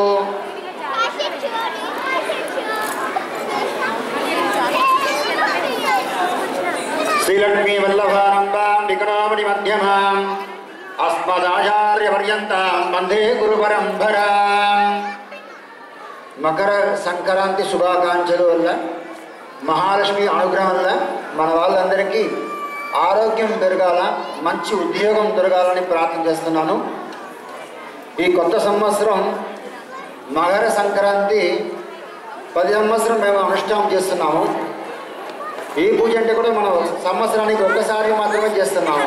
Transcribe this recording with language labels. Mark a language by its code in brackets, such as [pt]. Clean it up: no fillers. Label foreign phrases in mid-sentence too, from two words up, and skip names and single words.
[sa] श्रीलक्ष्मी वल्लभानन्दां विकटामणि मध्यमाम् अस्मदाचार्यपर्यन्तां वन्दे गुरुपरम्परां। [te] మకర సంక్రాంతి శుభాకాంక్షలు వల్ల మహాలక్ష్మి అనుగ్రహం వల్ల మన వాళ్ళందరికీ ఆరోగ్యం పెరగాల, మంచి ఉద్యోగం దొరకాలని ప్రార్థన చేస్తున్నాను. ఈ కొత్త సంవత్సరం మకర సంక్రాంతి 10 సంవత్సరం మేము అనుష్ఠానం చేస్తున్నాము. ఈ పూజ అంటే కూడా మనం సంవత్సరానికి ఒక్కసారి మాత్రమే చేస్తున్నాము.